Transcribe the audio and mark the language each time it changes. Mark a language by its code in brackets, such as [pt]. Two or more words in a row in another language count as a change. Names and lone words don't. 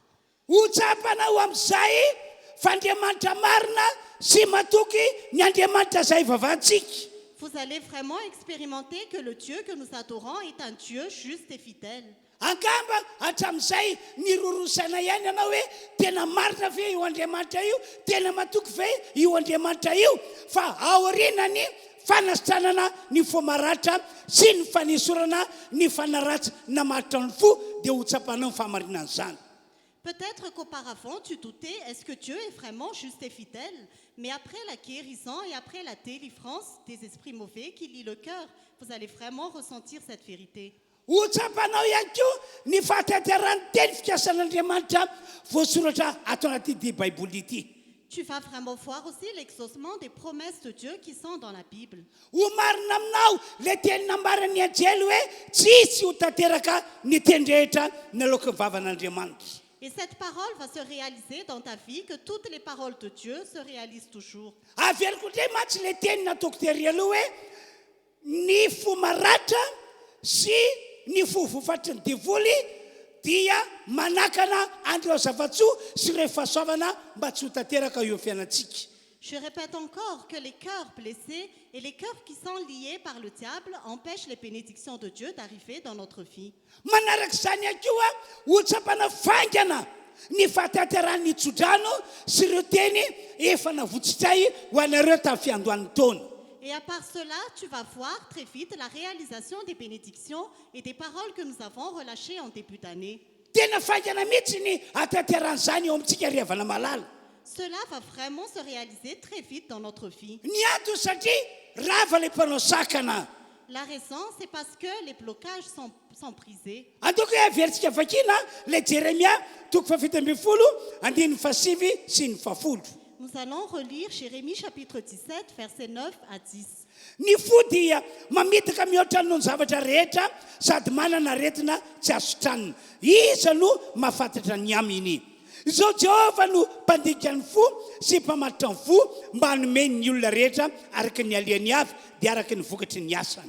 [mg] Hotsapanao amin'izay fa Andriamanitra marina sy matoky ny Andriamanitra zay vavantsika. [fr] vous allez vraiment expérimenter que le Dieu que nous adorons est un Dieu juste et fidèle. [mg] Angamba hatramin'izay nirorosana ihany ianao hoe tena marina ve io Andriamanitra io, tena matoky ve io Andriamanitra io, fa aorinany fanasitranana ny fo maratra sy ny fanesorana ny fanaratsy namatotra ny fo dia ho tsapanao ny fahamarinan'izany. [fr] Peut-être qu'auparavant tu doutais, est-ce que Dieu est vraiment juste et fidèle? Mais après la guérison et après la délivrance des esprits mauvais qui lient le cœur, vous allez vraiment ressentir cette vérité. [mg] Ho tsapanao ihany koa ny fahatanterany teny fikasan'Andriamanitra voasoratra ato anaty Baiboly ity. [fr] Tu vas vraiment voir aussi l'exaucement des promesses de Dieu qui sont dans la Bible. [mg] Ho marina aminao le teny nambarany anjely hoe tsisy ho tanteraka ny teny rehetra naloka ny vavan'Andriamanitra. [fr] Et cette parole va se réaliser dans ta vie, que toutes les paroles de Dieu se réalisent toujours. [mg] Averiko ndray matsy le teny nataoko tery aloha hoe ny fo maratra sy ny fo vofatry ny devoly dia manakana andreo zavatsoa sy rehefa soavana mba tsy ho tanteraka eo fiainantsika. [fr] Je répète encore que les cœurs blessés et les cœurs qui sont liés par le diable empêchent les bénédictions de Dieu d'arriver dans notre vie. [mg] Manarak'izany ihany koa ho tsapana faingana ny fahatanteran'ny tsodrano sy ireo teny efa navotsitray ho anareo tamin'ny fiandohan'ny taona. [fr] Et à part cela, tu vas voir très vite la réalisation des bénédictions et des paroles que nous avons relâchées en début d'année. [mg] Tena faingana mihitsy ny atanteran'izany eo amintsika riavana malala. [fr] Cela va vraiment se réaliser très vite dans notre vie. [mg] Ny antony satria rava le mpanao sakana. [fr] La raison, c'est parce que les blocages sont brisés. [mg] Andoko vertsika vakina le Jérémia toko fafito amby folo andiny fasivy sy ny fafolo. [fr] Nous allons relire Jérémie chapitre 17, versets 9 à 10. [mg] Ny fo dia mamitaka mihoatra noho ny zavatra rehetra sady manana aretina tsy azo tranona. Iza no mahafantatra ny aminy. Izao Jehova no mpandika ny fo sy mpamatotra ny fo mba hanomeny ny olona rehetra araka ny aliany avy dia araka ny vokatry ny asany.